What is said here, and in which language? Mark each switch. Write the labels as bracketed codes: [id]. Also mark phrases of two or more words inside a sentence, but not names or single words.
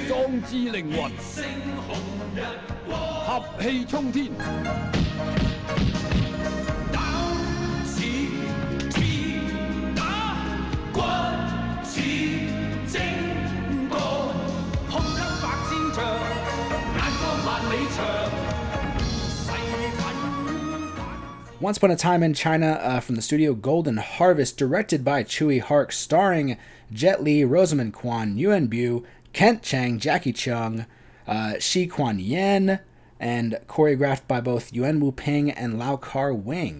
[yue] 壯志凌雲，合氣衝天。膽似鐵打，骨似精鋼，胸襟百千丈，眼光萬里長。 [en] Once Upon a Time in China from the studio Golden Harvest, directed by Tsui Hark, starring Jet Li, Rosamund Kwan, Yuan Bu, Kent Chang, Jackie Chung, Shi Kuan Yen, and choreographed by both Yuan Wu Ping and Lau Kar Wing.